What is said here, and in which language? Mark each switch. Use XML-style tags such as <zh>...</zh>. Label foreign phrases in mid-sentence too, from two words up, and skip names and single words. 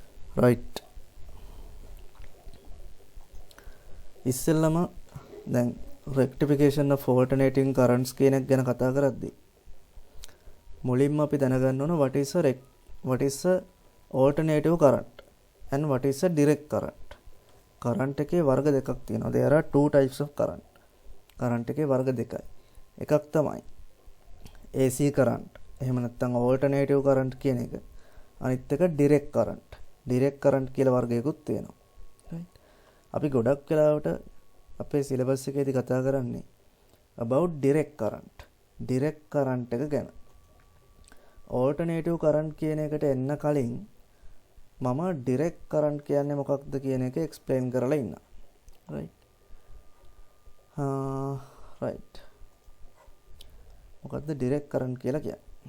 <si>right. ඉස්සෙල්ලම දැන්</si> <en>rectification of alternating currents</en> <si>කියන එක ගැන කතා කරද්දී මුලින්ම අපි දැනගන්න ඕන</si> <en>what is a alternative current and what is a direct current.</en> <si>current එකේ වර්ග දෙකක් තියෙනවා.</si> <en>there are two types of current.</en> <si>current එකේ වර්ග දෙකයි. එකක් තමයි</si> <en>AC current.</en> <si>එහෙම නැත්නම්</si> <en>alternative current</en> <si>කියන එක. අනිත් එක</si> <en>direct current. direct current</en> <si>කියලා වර්ගයකුත් තියෙනවා. right. අපි ගොඩක් වෙලාවට අපේ සිලබස් එකේදී කතා කරන්නේ</si> <en>about direct current. direct current</en> <si>එක ගැන.</si> <en>alternative current</en> <si>කියන එකට එන්න කලින් මම</si> <en>direct current</en> <si>කියන්නේ මොකක්ද කියන එක explain කරලා ඉන්නවා. right. right. මොකක්ද direct current කියලා කියන්නේ?</si>